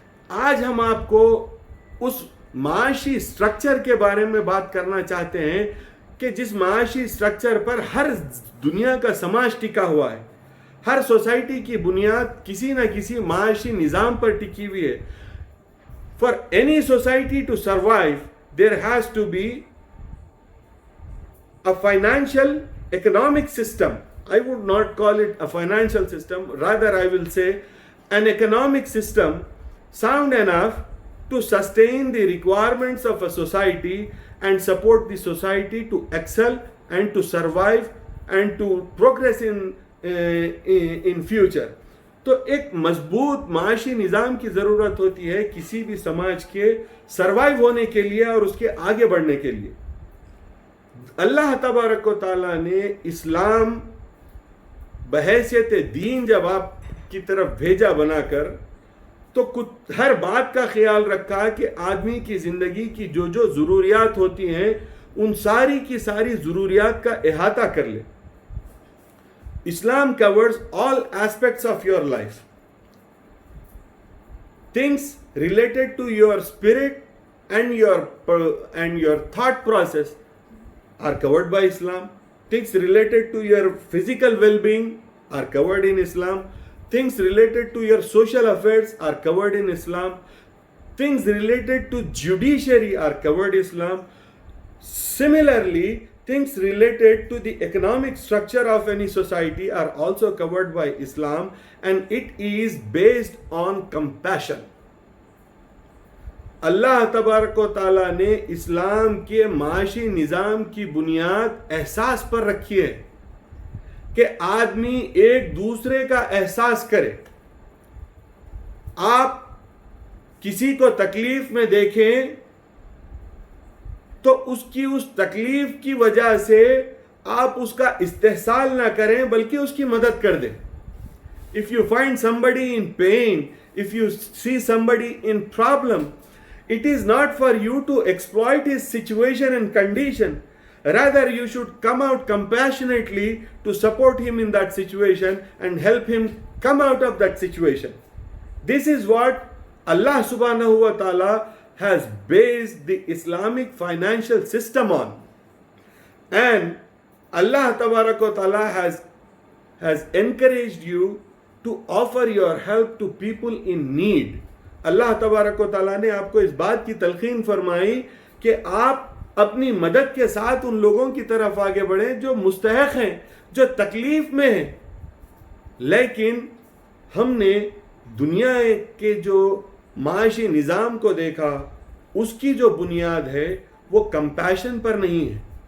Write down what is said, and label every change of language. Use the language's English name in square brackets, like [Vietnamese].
[Urdu] آج ہم آپ کو اس معاشی سٹرکچر کے بارے میں بات کرنا چاہتے ہیں کہ جس معاشی سٹرکچر پر ہر دنیا کا سماج ٹکا ہوا ہے. ہر سوسائٹی کی بنیاد کسی نہ کسی معاشی نظام پر ٹکی ہوئی ہے. [English] For any society to survive there has to be a financial economic system. I would not call it a financial system, rather I will say an economic system sound enough to sustain the requirements of a society and support the society to excel and to survive and to progress in future. [Urdu] تو ایک مضبوط معاشی نظام کی ضرورت ہوتی ہے کسی بھی سماج کے سروائیو ہونے کے لیے اور اس کے آگے بڑھنے کے لیے. اللہ تبارک و تعالیٰ نے اسلام بحیثیت دین جب آپ کی طرف بھیجا بنا کر, تو ہر بات کا خیال رکھا کہ آدمی کی زندگی کی جو ضروریات ہوتی ہیں ان ساری کی ساری ضروریات کا احاطہ کر لے. [English] Islam covers all aspects of your life. Things related to your spirit and your thought process are covered by Islam. Things related to your physical well-being are covered in Islam. Things related to your social affairs are covered in Islam. Things related to judiciary are covered in Islam. Similarly, things related to the economic structure of any society are also covered by Islam, and it is based on compassion. [Urdu] اللہ تبارک و تعالیٰ نے اسلام کے معاشی نظام کی بنیاد احساس پر رکھی ہے کہ آدمی ایک دوسرے کا احساس کرے. آپ کسی کو تکلیف میں دیکھیں تو اس تکلیف کی وجہ سے آپ اس کا استحصال نہ کریں بلکہ اس کی مدد کر دیں. [English] If you find somebody in pain, if you see somebody in problem, it is not for you to exploit his situation and condition. Rather, you should come out compassionately to support him in that situation and help him come out of that situation. This is what Allah subhanahu wa ta'ala has based the Islamic financial system on. And Allah tabarak wa ta'ala has encouraged you to offer your help to people in need. [Urdu] اللہ تبارک و تعالیٰ نے آپ کو اس بات کی تلقین فرمائی کہ آپ اپنی مدد کے ساتھ ان لوگوں کی طرف آگے بڑھیں جو مستحق ہیں، جو تکلیف میں ہیں. لیکن ہم نے دنیا کے جو معاشی نظام کو دیکھا، اس کی جو بنیاد ہے وہ کمپیشن پر نہیں ہے.